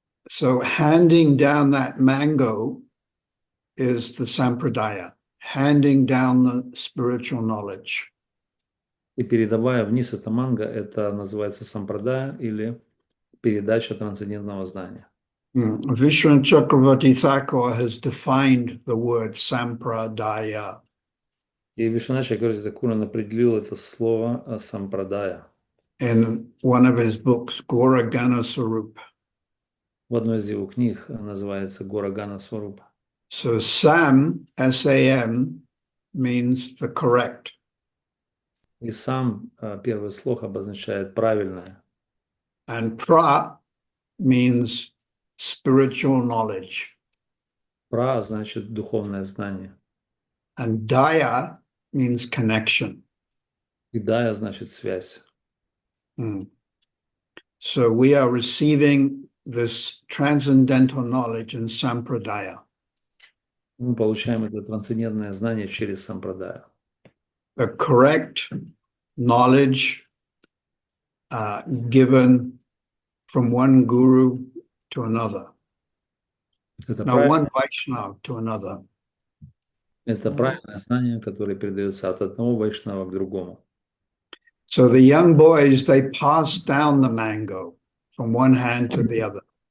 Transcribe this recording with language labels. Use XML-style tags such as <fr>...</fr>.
<en>So handing down that mango is the sampradaya, handing down the spiritual knowledge.</en> <ru>И передавая вниз это манго, это называется сампрадая или передача трансцендентного знания.</ru> <en>Vishnu Chakravarti Thakur has defined the word sampradaya.</en> <ru>И Вишванат Чакраварти Тхакур определил это слово сампрадая.</ru> <en>In one of his books, Gora Gana Swarup.</en> <ru>В одной из его книг называется Гора Гана Сварупа.</ru> <en>So Sam, S-A-M, means the correct.</en> <ru>И сам первый слог обозначает правильное.</ru> <en>And pra means spiritual knowledge.</en> <ru>Пра значит духовное знание.</ru> <en>And daya means connection.</en> <ru>И дая значит связь.</ru> <en>So we are receiving this transcendental knowledge in sampradaya.</en> <ru>Мы получаем это трансцендентное знание через сампрадая.</ru> <en>The correct knowledge given from one guru to another.</en> <ru>Это</ru> <en>Now, one Vaishnava to another.</en> <ru>Это правильное знание, которое передается от одного вайшнава к другому.</ru> <en>So the young boys, they pass down the mango from one hand to the other.</en>